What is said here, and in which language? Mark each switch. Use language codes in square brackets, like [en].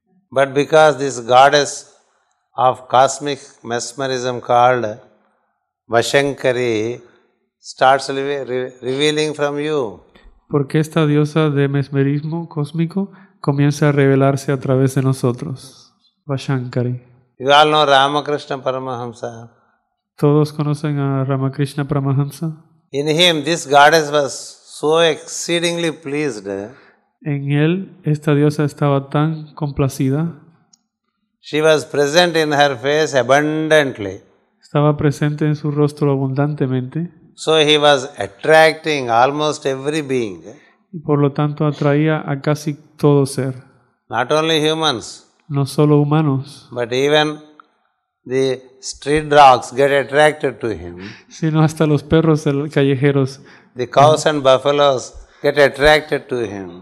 [en] But because this goddess of cosmic mesmerism called Vashankari starts revealing from you. [es] Porque esta diosa de mesmerismo cósmico comienza a revelarse a través de nosotros. Vashankari. [en] You all know Ramakrishna Paramahamsa. [es] Todos conocen a Ramakrishna Paramahamsa. [en] In him, this goddess was so exceedingly pleased. [es] En él, esta diosa estaba tan complacida. [en] She was present in her face abundantly. [es] Estaba presente en su rostro abundantemente. [en] So he was attracting almost every being. [es] Y por lo tanto atraía a casi todo ser. [en] Not only humans, [es] No solo humanos, [en] but even the street dogs get attracted to him. [es] sino hasta los perros callejeros, [en] The cows and buffaloes get attracted to him.